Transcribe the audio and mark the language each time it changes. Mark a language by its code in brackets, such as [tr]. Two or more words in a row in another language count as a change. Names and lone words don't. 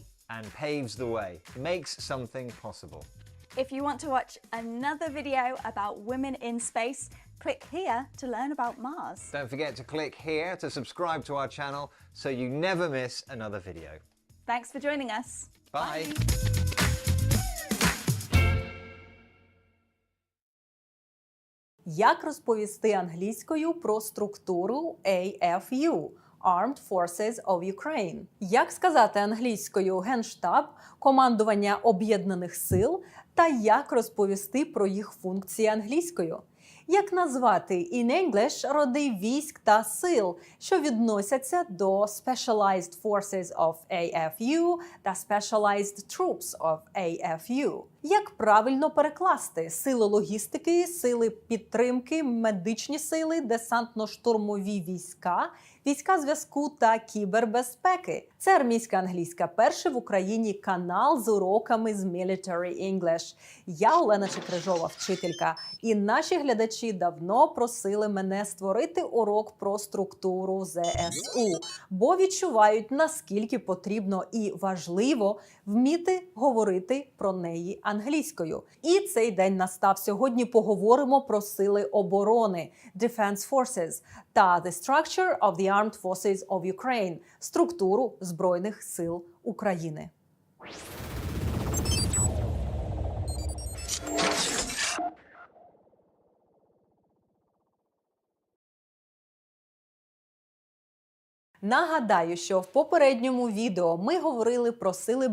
[en] And paves the way. Makes something possible. If you want to watch another video about women in space, click here to learn about Mars. Don't forget to click here to subscribe to our channel so you never miss another video. Thanks for joining us. Bye. [uk] Як розповісти англійською про структуру AFU – [en] Armed Forces of Ukraine? [uk] Як сказати англійською Генштаб, командування Об'єднаних сил та як розповісти про їх функції англійською? Як назвати [en] in English [uk] роди військ та сил, що відносяться до [en] Specialized Forces of AFU [uk] та [en] Specialized Troops of AFU? [uk] Як правильно перекласти сили логістики, сили підтримки, медичні сили, десантно-штурмові війська війська зв'язку та кібербезпеки. Це армійська англійська, перший в Україні канал з уроками з [en] Military English. [uk] Я Олена Чекрижова, вчителька, і наші глядачі давно просили мене створити урок про структуру ЗСУ, бо відчувають, наскільки потрібно і важливо вміти говорити про неї англійською. І цей день настав. Сьогодні поговоримо про сили оборони [en] Defense Forces [uk] та [en] The Structure of the Armed Forces of Ukraine – [uk] структуру Збройних сил України. Нагадаю, що в попередньому відео ми говорили про сили